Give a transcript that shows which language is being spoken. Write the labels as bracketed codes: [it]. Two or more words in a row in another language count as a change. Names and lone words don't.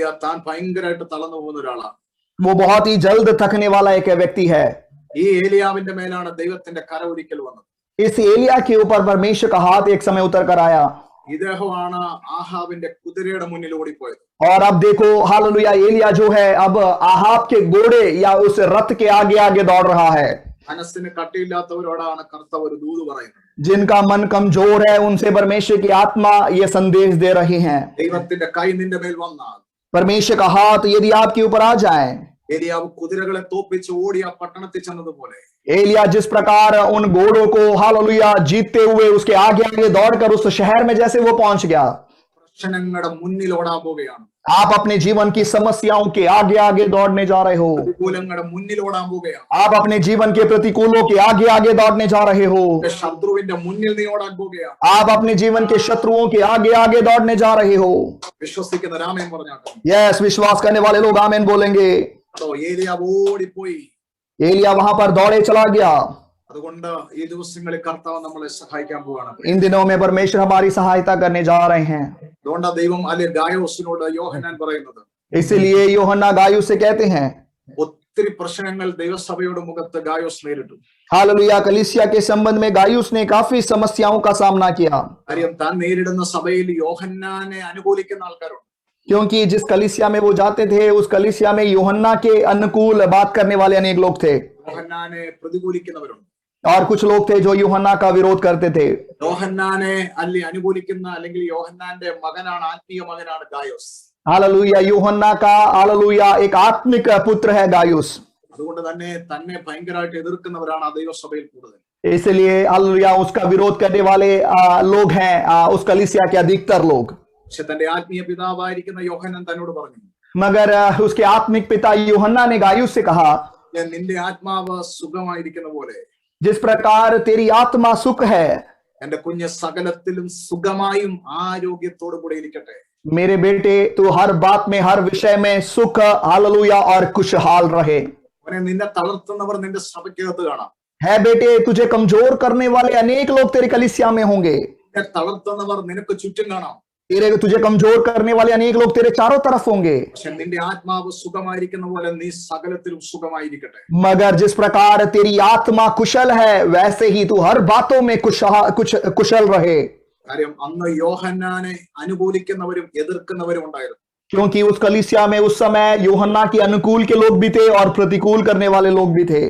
[ml] താൻ ഭയങ്കരമായിട്ട് തളർന്നു പോകുന്ന ഒരാളാണ്. [hi] वो बहुत ही जल्द थकने वाला एक व्यक्ति है. [ml] ഈ ഏലിയാവിന്റെ മേലാണ് ദൈവത്തിന്റെ കര ഒരിക്കൽ വന്നത്. [hi] इस एलिया के ऊपर परमेश्वर का हाथ एक समय उतर कर आया. [ml] ഇദ്ദേഹമാണ് ആഹാബിന്റെ കുതിരയുടെ മുന്നിൽ ഓടിപ്പോയത്. [hi] और अब देखो हालेलुया, एलिया जो है अब आहाब के घोड़े या उस रथ के आगे आगे दौड़ रहा है. [ml] മനസ്സിന് കട്ടിയില്ലാത്തവരോടാണ് കർത്താവ് ഒരു ദൂത് പറയുന്നത്. [hi] जिनका मन कमजोर है उनसे परमेश्वर की आत्मा ये संदेश दे रही है. [ml] ദൈവത്തിന്റെ കൈ നിന്റെ മേൽ വന്നാൽ, [hi] परमेश्वर का हाथ यदि आपके ऊपर आ जाए, [ml] ഏലിയാവ് കുതിരകളെ തോപ്പിച്ച് ഓടി ആ പട്ടണത്തിൽ ചെന്നതുപോലെ [hi] एलिया जिस प्रकार उन घोड़ों को हालेलुया जीतते हुए उसके आगे आगे दौड़कर उस शहर में जैसे वो पहुंच गया, [ml] പ്രശ്നങ്ങളുടെ മുന്നിൽ ഓടാൻ പോവുകയാണ്. [hi] आप अपने जीवन की समस्याओं के आगे आगे दौड़ने जा रहे हो. [ml] പ്രതികൂലങ്ങളുടെ മുന്നിൽ ഓടാൻ പോവുകയാണ്. [hi] आप अपने जीवन के प्रतिकूलों के आगे आगे दौड़ने जा रहे हो. [ml] ശത്രുവിന്റെ മുന്നിൽ നീ ഓടാൻ പോവുകയാണ്. [hi] आप अपने जीवन के शत्रुओं के आगे आगे दौड़ने जा रहे हो. [ml] വിശ്വസിക്കുന്ന രാമേൻ പറഞ്ഞാട്ടെ. [hi] यस, विश्वास करने वाले लोग आमीन बोलेंगे. [ml] അതോ ഏലിയാവ് ഓടിപ്പോയി. [hi] एलिया वहां पर दौड़े चला गया. [ml] അതുകൊണ്ട് ഈ ദിവസങ്ങളിൽ കർത്താവ് നമ്മളെ സഹായിക്കാൻ പോവാണ്. [hi] इन दिनों में परमेश्वर हमारी सहायता करने जा रहे हैं. [ml] അതുകൊണ്ടാണ് ദൈവം അല്ലെ ഗായോസിനോട് യോഹന്നാൻ പറയുന്നത്. [hi] इसलिए यूहन्ना गायुस से कहते हैं, [ml] ഒത്തിരി പ്രശ്നങ്ങൾ ദൈവസഭയുടെ മുഖത്ത് ഗായോസ് നേരിട്ടു. [hi] हालेलुया, कलीसिया के संबंध में गायुस ने काफी समस्याओं का सामना किया. [ml] കാര്യം താൻ നേരിടുന്ന സഭയിൽ യോഹന്നാനെ അനുകൂലിക്കുന്ന ആൾക്കാരുണ്ട്. [hi] क्योंकि जिस कलीसिया में वो जाते थे उस कलीसिया में यूहन्ना के अनुकूल बात करने वाले अनेक लोग थे, [ml] യോഹന്നാനെ പ്രതികൂലിക്കുന്നവരുണ്ട്. [hi] और कुछ लोग थे जो यूहन्ना का विरोध करते थे. [ml] യോഹന്നാനെ അനുകൂലിക്കുന്ന അല്ലെങ്കിൽ യോഹന്നാന്റെ മകനാണ്, ആത്മീയ മകനാണ് ഗായോസ്. [hi] हालेलुया, यूहन्ना का हालेलुया एक आत्मिक पुत्र है गायुस. [ml] അതുകൊണ്ട് തന്നെ ഭയങ്കരമായിട്ട് എതിർക്കുന്നവരാണ് ആ ദൈവസഭയിൽ കൂടുതൽ. [hi] इसलिए हालेलुया उसका विरोध करने वाले लोग हैं उस कलीसिया के अधिकतर लोग. [ml] പക്ഷെ തന്റെ ആത്മീയ പിതാവായിരിക്കുന്ന യോഹന്നാൻ തന്നോട് പറഞ്ഞു, [hi] मगर उसके आत्मिक पिता यूहन्ना ने गायुस से कहा, [ml] നിന്റെ ആത്മാവ് സുഖമായിരിക്കുന്ന പോലെ [hi] जिस प्रकार तेरी आत्मा सुख है, [ml] എന്റെ കുഞ്ഞ് സകലത്തിലും സുഖമായും ആരോഗ്യത്തോടു കൂടെ ഇരിക്കട്ടെ. [hi] मेरे बेटे तू हर बात में हर विषय में सुख हालेलुया और खुशहाल रहे. [ml] അവനെ നിന്നെ തളർത്തുന്നവർ നിന്റെ സഭയ്ക്കകത്ത് കാണാം. [hi] है बेटे, तुझे कमजोर करने वाले अनेक लोग तेरी कलीसिया में होंगे। [ml] നിന്നെ തളർത്തുന്നവർ നിനക്ക് ചുറ്റും കാണാം. [hi] तुझे कमजोर करने वाले अनेक लोग तेरे चारों तरफ होंगे। [ml] പക്ഷെ നിന്റെ ആത്മാവ് സുഖമായിരിക്കുന്ന പോലെ നീ സകലത്തിലും സുഖമായിരിക്കട്ടെ. [hi] मगर जिस प्रकार तेरी आत्मा कुशल है, वैसे ही तू हर बातों में कुशल रहे। [ml] കാര്യം അന്ന് യോഹന്നാനെ അനുകൂലിക്കുന്നവരും എതിർക്കുന്നവരും ഉണ്ടായിരുന്നു. [hi] क्योंकि उस कलीसिया में उस समय यूहन्ना के अनुकूल के लोग भी थे और प्रतिकूल करने वाले लोग भी थे।